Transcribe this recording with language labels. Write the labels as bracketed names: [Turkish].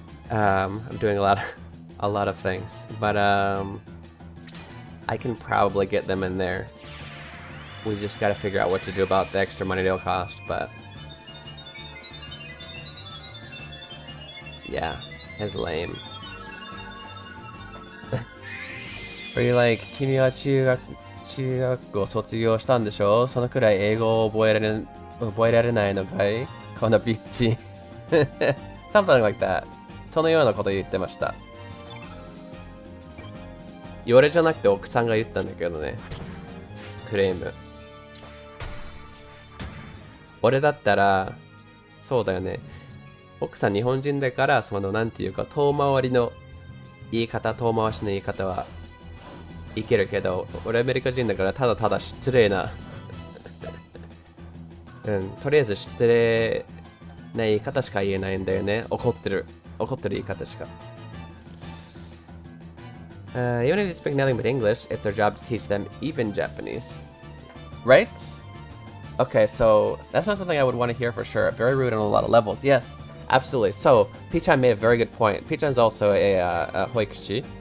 [English] I'm doing a lot of things, but I can probably get them in there. We just gotta figure out what to do about the extra money they'll cost, but yeah, it's lame. Are you like, [Japanese] 君は中学校卒業したんでしょ？そのくらい英語を覚えられないのかい？このビッチ。 [English] Something like that. [Japanese] そのようなこと言ってました。俺じゃなくて奥さんが言ったんだけどね。クレーム。俺だったら、そうだよね。奥さん日本人だから、なんていうか、遠回しの言い方はいけるけど、俺アメリカ人だからただただ失礼なとりあえず失礼な言い方しか言えないんだよね。怒ってる言い方しか。 [English] Even if you speak nothing but English, it's their job to teach them even Japanese. Right? Okay, so that's not something I would want to hear for sure. Very rude on a lot of levels. Yes, absolutely. So, Pichan made a very good point. Pichan's also a hoikushi.